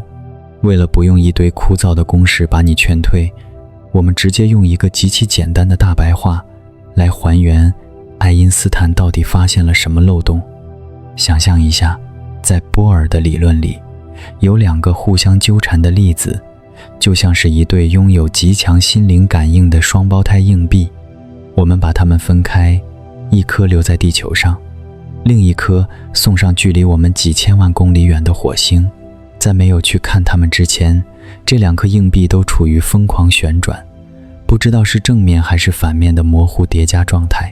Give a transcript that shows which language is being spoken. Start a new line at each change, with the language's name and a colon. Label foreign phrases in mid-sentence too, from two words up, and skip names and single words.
Chinese: 為了不用一堆枯燥的公式把你劝退，我們直接用一個極其簡單的大白話來還原愛因斯坦到底發現了什麼漏洞。想象一下，在波尔的理論裡，有2個互相糾纏的粒子，就像是一對擁有極強心靈感應的双胞胎硬幣。我們把它們分開，一顆留在地球上，另一顆送上距離我們幾千萬公里遠的火星。在没有去看它們之前，這2顆硬幣都處於瘋狂旋轉，不知道是正面還是反面的模糊疊加狀態。